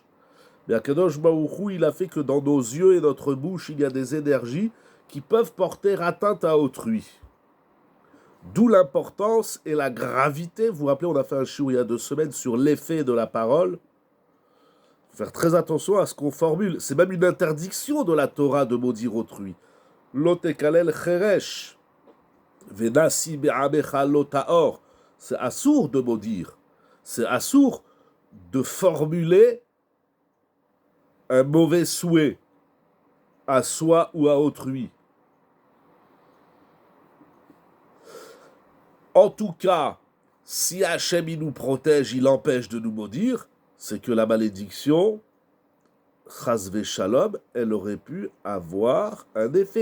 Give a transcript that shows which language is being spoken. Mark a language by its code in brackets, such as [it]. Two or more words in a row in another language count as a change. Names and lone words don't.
[fr] Mais [he] הקדוש ברוך הוא, [fr] il a fait que dans nos yeux et notre bouche, il y a des énergies qui peuvent porter atteinte à autrui. D'où l'importance et la gravité. Vous vous rappelez, on a fait un shiur il y a 2 semaines sur l'effet de la parole. Il faut faire très attention à ce qu'on formule. C'est même une interdiction de la Torah de maudire autrui. [he] לא תקלל חרש. ונשיא בעמך לא תאר. [fr] C'est assourd de maudire. C'est assourd de formuler un mauvais souhait à soi ou à autrui. En tout cas, si Hachem il nous protège, il empêche de nous maudire, c'est que la malédiction, [he] חס שלום, [fr] elle aurait pu avoir un effet.